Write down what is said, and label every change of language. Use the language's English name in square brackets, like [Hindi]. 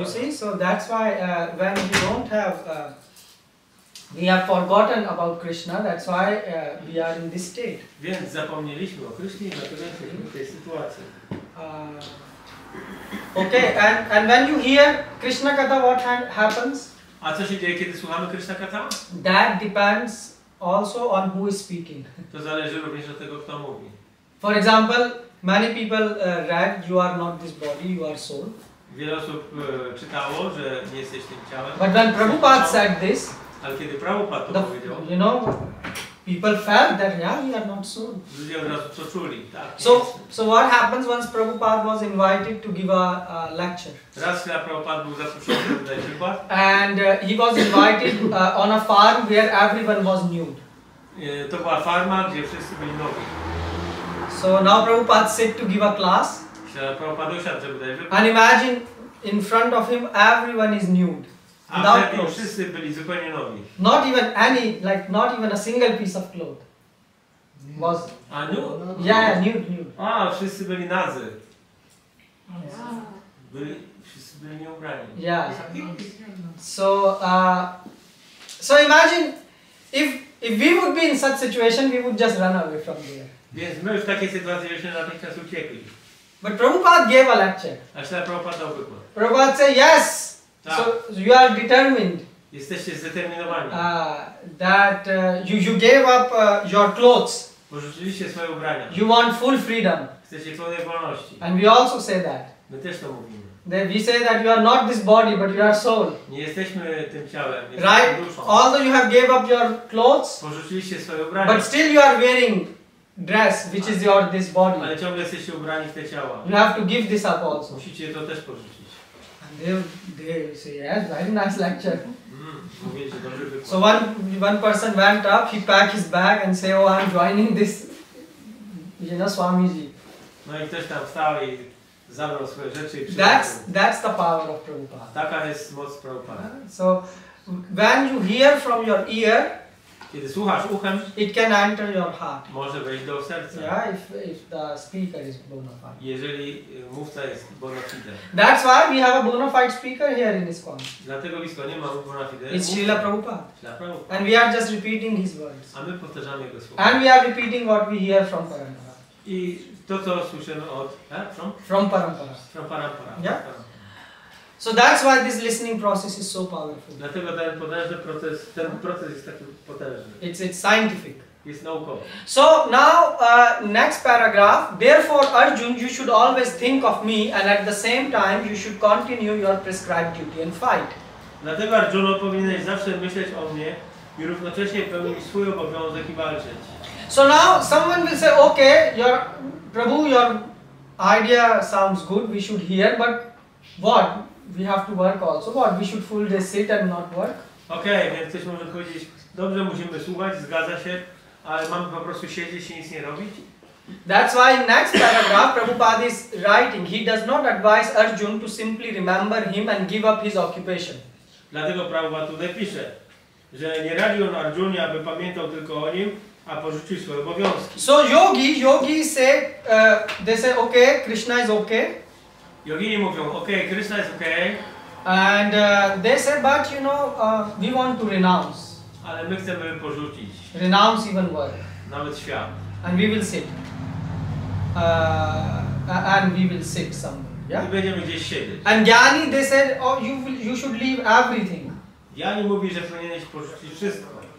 [English] You see, so that's why when we don't have, we have forgotten about Krishna, that's why we are in this state. [Polish] Więc zapomnieliśmy o Krysznie i dlatego jesteśmy w tej sytuacji. [English] Okay, and when you hear Krishna Katha, what happens? [Polish] A co się dzieje, kiedy słuchamy Krishna Katha? [English] That depends also on who is speaking. [Polish] To zależy również od tego, kto mówi. [English] For example, many people read, you are not this body, you are soul. [Polish] Wiele osób czytało, że nie jesteś tym ciałem. [English] But when Prabhupada said this, [Polish] Ale kiedy Prabhupada to powiedział, [English] people felt that we are not soul. [Polish] ludzie od razu to czuli. Tak, [English] So what happens once Prabhupada was invited to give a lecture? [Polish] Raz Prabhupada był zaproszony do dać wykład. [English] And he was invited on a farm where everyone was nude. [Polish] To była farma, gdzie wszyscy byli nowi. [English] So now Prabhupada sit to give a class. [Polish] Prabhupada usiadł, żeby dać wykład. [English] And imagine in front of him everyone is nude. [Polish] A wtedy wszyscy byli zupełnie nowi. [English] Not even a single piece of cloth. Was nude? Yeah, nude. [Polish] A, wszyscy byli nadzy. Wszyscy byli nieubrani. [English] Yeah. So imagine if we would be in such situation, we would just run away from there. [Polish] Więc my w takiej sytuacji byśmy natychmiast uciekli. [English] But Prabhupada gave a lecture. [Polish] A Prabhupada dał wykład. [English] Prabhupada said, yes. [Polish] Tak. [English] So you are determined. [Polish] Jesteście zdeterminowani. [English] That you gave up your clothes. [Polish] Porzuciliście swoje ubrania. [English] You want full freedom. [Polish] Chcecie pełnej wolności. [English] And we also say that. [Polish] My też to mówimy. [English] We say that you are not this body, but you are soul. [Polish] Nie jesteśmy tym ciałem, [English] Right? [Polish] duszą. [English] Although you have gave up your clothes, [Polish] porzuciliście swoje ubrania. [English] but still you are wearing dress, which is this body. [Polish] Ale ciągle jesteście ubrani w te ciała. [English] You have to give this up also. [Polish] Musicie to też porzucić. [English] And they say, yes, very nice lecture. [Polish] Mówię, że dobry wykład. [English] So one person went up, he packed his bag and said, oh, I'm joining this, Swamiji. [Polish] No i ktoś tam wstał i zabrał swoje rzeczy i [English] That's the power of Prabhupada. [Polish] Taka jest moc Prabhupada. [English] So when you hear from your ear, [Polish] kiedy słuchasz uchem, [English] it can enter your heart. [Polish] Może wejść do serca. [English] Yeah, if the speaker is bona fide. [Polish] Jeżeli mówca jest bona fide. [English] That's why we have a bona fide speaker here in ISKCON. [Polish] Dlatego w ISKCONie mamy bona fide. [English] It's Srila Prabhupada. [Polish] Prabhupada. [English] And we are just repeating his words. [Polish] A my powtarzamy jego słowa. [English] And we are repeating what we hear from Parampara. [Polish] I to, co słyszymy od... [English] From Parampara. From Parampara. Yeah. So that's why this listening process is so powerful. [Polish] Dlatego ten proces jest taki potężny. [English] It's scientific. [Polish] Jest naukowy. [English] So now next paragraph. Therefore, Arjun, you should always think of me, and at the same time you should continue your prescribed duty and fight. [Polish] Dlatego Arjuno powinieneś zawsze myśleć o mnie i równocześnie pełnić swój obowiązek i walczyć. [English] So now someone will say, okay, Prabhu, your idea sounds good, we should hear, but what? we have to work also. What, we should full day sit and not work? [Polish] Okej, więc ktoś może powiedzieć, dobrze, musimy słuchać, zgadza się, ale mamy po prostu siedzieć i nic nie robić? [English] That's why in next paragraph Prabhupada is writing, he does not advise Arjun to simply remember him and give up his occupation. [Polish] Dlatego Prabhupada tutaj pisze, że nie radzi on Arjunie, aby pamiętał tylko o nim, a porzucił swoje obowiązki. [English] So yogis say, they say, okay, Krishna is okay. [Polish] Jogini mówią, okej, Krishna jest okej, [English] And they say, but you know, we want to renounce. [Polish] ale my chcemy porzucić [English] Renounce even work. [Polish] nawet świat. [English] And we will sit. And we will sit somewhere. Yeah? [Polish] I będziemy gdzieś siedzieć. [English] And Gyani, they said, oh, you should leave everything. [Polish] Jani mówi, że powinieneś porzucić wszystko.